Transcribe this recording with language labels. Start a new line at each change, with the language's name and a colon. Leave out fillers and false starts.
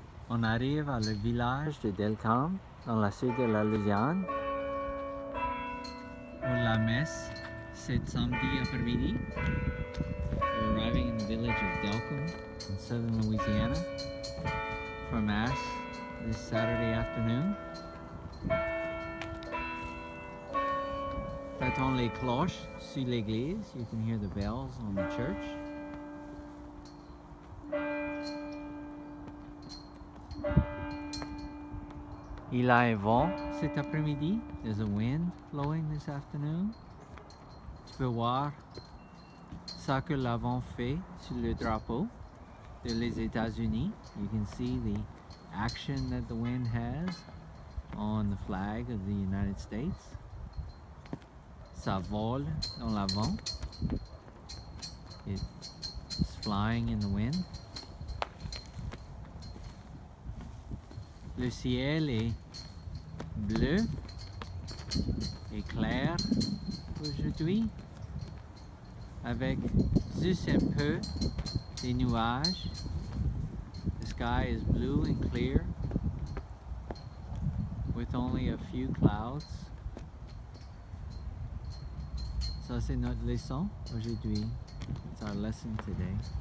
French: On arrive à le village de Delcambre, dans la sud de la Louisiane, pour la messe cet samedi après-midi.
English: We're arriving in the village of Delcambre in southern Louisiana for Mass this Saturday afternoon.
French: T'entends les cloches sur l'église.
English: You can hear the bells on the church.
French: Il y a un vent cet après-midi.
English: There's a wind blowing this afternoon.
French: Tu peux voir ça que le vent fait sur le drapeau de les États-Unis.
English: You can see the action that the wind has on the flag of the United States.
French: Ça vole dans le vent.
English: It's flying in the wind.
French: Le ciel est bleu et clair aujourd'hui, avec juste un peu de nuages.
English: The sky is blue and clear, with only a few clouds.
French: Ça c'est notre leçon aujourd'hui.
English: It's our lesson today.